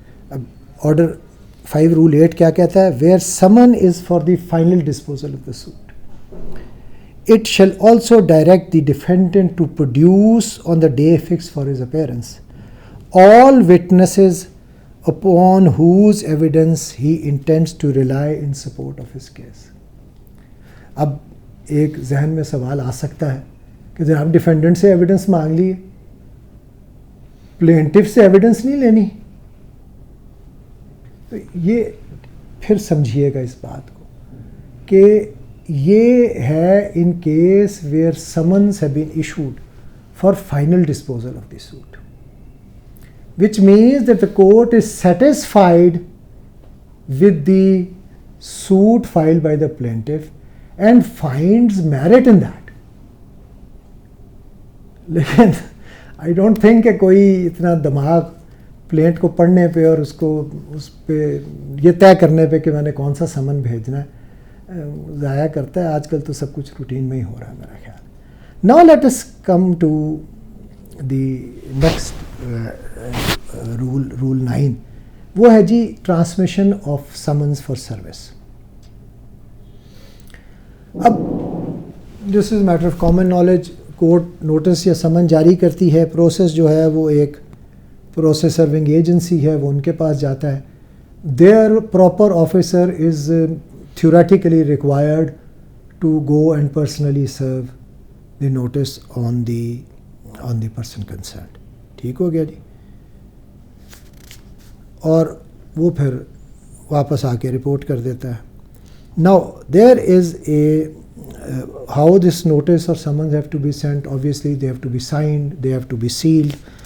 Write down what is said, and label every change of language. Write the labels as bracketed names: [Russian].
[Urdu] اب order 5 role 8 کیا کہتا ہے؟ [English] Where summons is for the final disposal of the suit it shall also direct the defendant to produce on the day fixed for his appearance all witnesses upon whose evidence he intends to rely in support of his case. [Urdu] اب ایک ذہن میں سوال آ سکتا ہے کہ جناب defendant سے ایویڈنس مانگ لی, پلینٹف سے ایویڈنس نہیں لینی. تو یہ پھر سمجھیے گا اس بات کو کہ یہ ہے [English] in case where summons have been issued for final disposal of the suit, which means that the court is satisfied with the suit filed by the plaintiff and finds merit in that. [Urdu] لیکن [English] I don't think [Urdu] کہ کوئی اتنا دماغ planet کو پڑھنے پہ اور اس پہ یہ طے کرنے پہ کہ میں نے کون سا سمن بھیجنا ہے ضائع کرتا ہے. آج کل تو سب کچھ روٹین میں ہی ہو رہا ہے میرا خیال. [English] Now let us come to the next rule 9. [Urdu] وہ ہے جی [English] Transmission of summons for service. [Urdu] اب [English] This is matter of common knowledge. [Urdu] Court notice یا سمن جاری کرتی ہے, پروسیس جو ہے وہ ایک پروسیس سرونگ ایجنسی ہے, وہ ان کے پاس جاتا ہے. [English] There proper officer is theoretically required to go and personally serve the notice on the person concerned. [Urdu] ٹھیک ہو گیا جی. اور وہ پھر واپس آ کے رپورٹ کر دیتا ہے. [English] Now there is a how this notice اور summons have to be sent. Obviously they have to be signed, they have to be sealed.